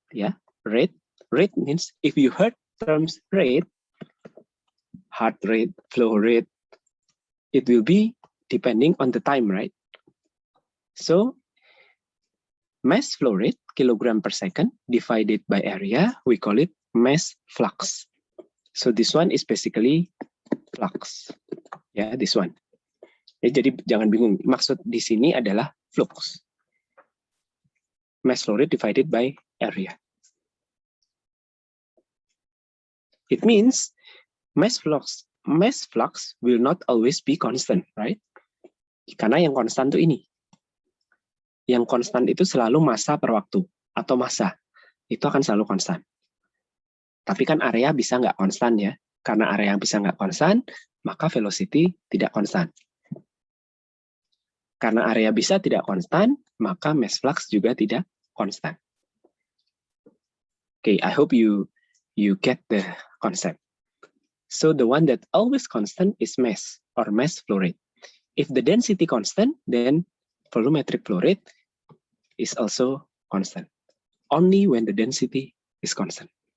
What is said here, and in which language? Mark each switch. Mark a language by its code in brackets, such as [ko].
[en] Yeah, rate means if you heard terms rate, heart rate, flow rate, it will be depending on the time, right? So mass flow rate, kilogram per second, divided by area, we call it mass flux. So this one is basically flux. [id] Ya, [en] this one. [id] Ya, jadi jangan bingung. Maksud di sini adalah flux. [en] Mass flow rate divided by area. It means mass flux will not always be constant, right? [id] Karena yang konstan itu ini. Yang konstan itu selalu massa per waktu atau massa. Itu akan selalu konstan. Tapi kan area bisa nggak konstan ya. Karena area yang bisa nggak konstan, maka velocity tidak konstan. Karena area bisa tidak konstan, maka mass flux juga tidak konstan. [en] Okay, I hope you get the concept. So the one that always constant is mass or mass flow rate. If the density constant, then volumetric flow rate is also constant. Only when the density is constant.